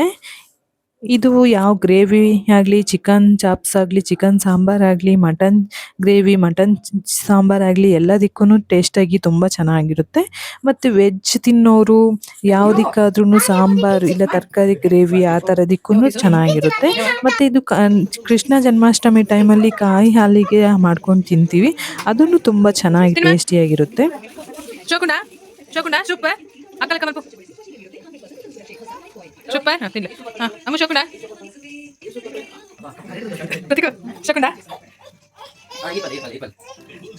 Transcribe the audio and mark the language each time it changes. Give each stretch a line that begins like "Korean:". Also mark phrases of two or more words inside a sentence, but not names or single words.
Kannada: ಇದು ಯಾವ ಗ್ರೇವಿ ಆಗಲಿ,
English: chicken chops
Kannada: ಆಗಲಿ, ಚಿಕನ್ ಸಾಂಬಾರಾಗಲಿ,
English: mutton gravy,
Kannada: ಮಟನ್ ಸಾಂಬಾರಾಗಲಿ ಎಲ್ಲದಕ್ಕೂ ಟೇಸ್ಟಾಗಿ ತುಂಬ ಚೆನ್ನಾಗಿರುತ್ತೆ. ಮತ್ತು ವೆಜ್ ತಿನ್ನೋರು ಯಾವುದಕ್ಕಾದ್ರೂ ಸಾಂಬಾರು ಇಲ್ಲ ತರಕಾರಿ ಗ್ರೇವಿ ಆ ಥರದಕ್ಕೂ ಚೆನ್ನಾಗಿರುತ್ತೆ. ಮತ್ತು ಇದು ಕೃಷ್ಣ ಜನ್ಮಾಷ್ಟಮಿ ಟೈಮಲ್ಲಿ ಕಾಯಿ ಹಾಲಿಗೆ ಮಾಡ್ಕೊಂಡು ತಿಂತೀವಿ, ಅದನ್ನು ತುಂಬ ಚೆನ್ನಾಗಿ ಟೇಸ್ಟಿಯಾಗಿರುತ್ತೆ.
Indonesian: Coba, nah, tidak. Kamu coba dah. Ketika, coba dah.